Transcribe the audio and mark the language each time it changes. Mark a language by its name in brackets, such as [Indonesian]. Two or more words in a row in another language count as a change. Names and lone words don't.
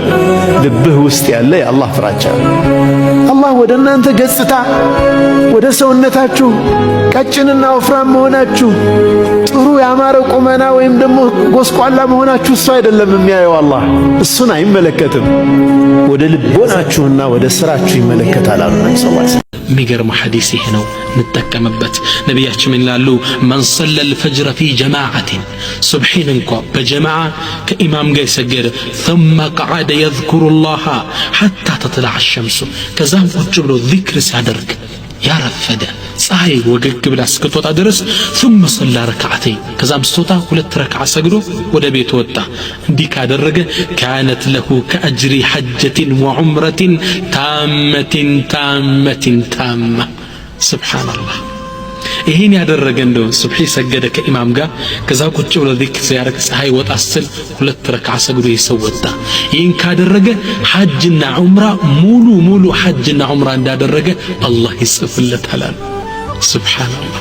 [Amharic] ልብህ ውስጥ ያለ የአላህ ፍራቻ። አላህ ወደ እናንተ ገጽታ፣ ወደ ሰውነታችሁ ቀጭንና ወፍራም መሆናችሁ፣ ጥሩ ያማረ ቁመና ወይም ደግሞ ጎስቋላ መሆናችሁ እሱ አይደለም የሚያየው። አላህ እሱን አይመለከትም። ወደ ልቦናችሁና ወደ ስራችሁ ይመለከታል አሉ ነብዩ [Arabic] صلى الله عليه وسلم። [Amharic] የሚገርም ሐዲስ ይሄ ነው፣ እንጠቀምበት። ነቢያችን ምን ይላሉ? [Arabic] من صلى الفجر في جماعة [Amharic] ሱብሒን እንኳ በጀማዓ ከኢማም ጋር የሰገደ [Arabic] ثم قعد يذكر الله حتى تطلع الشمس [Amharic] ከዛም ቁጭ ብሎ ዚክር ሲያደርግ ያረፈደ ፀሐይ ወገግ ብላ እስክትወጣ ድረስ [Arabic] ثم صلى ركعتين [Amharic] ከዛም ስትወጣ ሁለት ረክዓ ሰግዶ ወደ ቤቱ ወጣ። እንዲህ ካደረገ [Arabic] كانت له كأجر حجة وعمرة تامة سبحان الله። [Amharic] ይሄን ያደረገ እንደው ሱብሒ ሰገደ ከኢማም ጋር ከዛ ቁጭ ብሎ ዚክር ሲያደርግ ፀሐይ ወጣ ስትል ሁለት ረክዓ ሰግዶ ይሰወጣ። ይሄን ካደረገ ሐጅና ዑምራ ሙሉ ሐጅና ዑምራ እንዳደረገ አላህ ይጽፍለታል። ሱብሃንአላህ።